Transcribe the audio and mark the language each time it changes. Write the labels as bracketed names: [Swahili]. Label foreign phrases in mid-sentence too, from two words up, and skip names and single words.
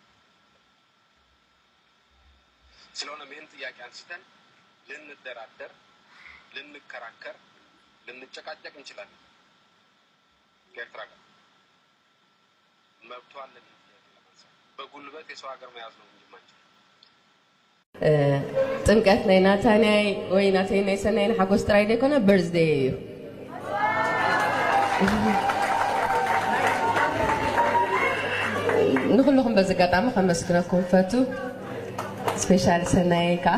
[Amharic] ስለሆነም ይህን ጥያቄ አንስተን ልንደራደር፣ ልንከራከር፣ ልንጨቃጨቅ እንችላለን። ከኤርትራ ጋር መብቷ አለን። በጉልበት የሰው ሀገር መያዝ ነው እንጂ ማንችል [Tigrinya] ጥምቀት ናይ ናታንያይ ወይ ናተይ ናይ ሰናይን ሓጎስ ጥራይ ደይኮነ በርዝዴይ እዩ። ንኩልኩም በዚ ኣጋጣሚ ከመስግነኩም ፈቱ። ስፔሻል ሰናይ ከዓ